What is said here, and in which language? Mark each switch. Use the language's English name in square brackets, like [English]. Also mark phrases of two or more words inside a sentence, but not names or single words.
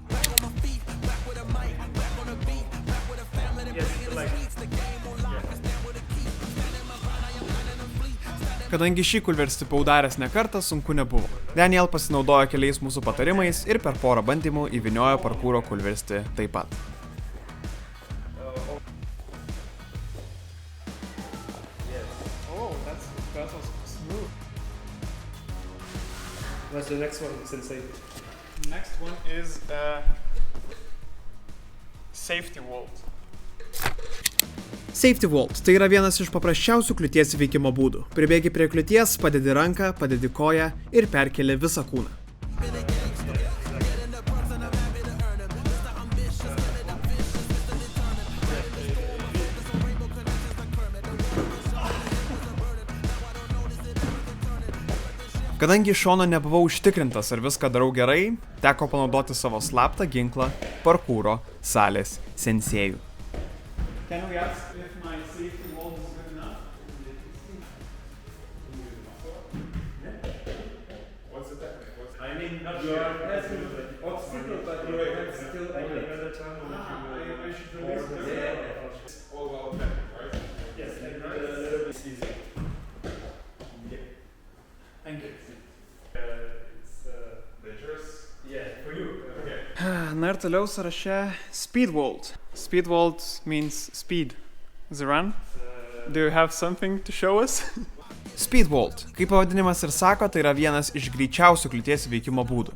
[Lithuanian] Kadangi šį kulverstį paudaręs ne kartą, sunku nebuvo. Daniel pasinaudojo keliais mūsų patarimais ir per porą bandymų įvyniojo parkūro kulverstį taip pat. [English] What's the next one, Sensei? Next one is safety vault. Safety vault – [Lithuanian] tai yra vienas iš paprasčiausių kliūties įveikimo būdų. Pribėgi prie kliūties, padedi ranką, padedi koją ir perkeli visą kūną. Kadangi iš šono nebuvau užtikrintas, ar viską darau gerai, teko panaudoti savo slaptą ginklą parkūro salės sensėjų. [English] Can we ask if my safety vault is good enough? What's the technique? I mean, you are passing obstacle, but you have still another time I should release the yeah. All about technique, right? Yes, it's easy. Thank you. It's dangerous. Yeah, for you. Okay. [Lithuanian] Na ir toliau sąraše [English] speed vault. Speed vault means speed. Ziran, do you have something to show us? Speed vault, [Lithuanian] kaip pavadinimas ir sako, tai yra vienas iš greičiausių kliūties įveikimo būdų.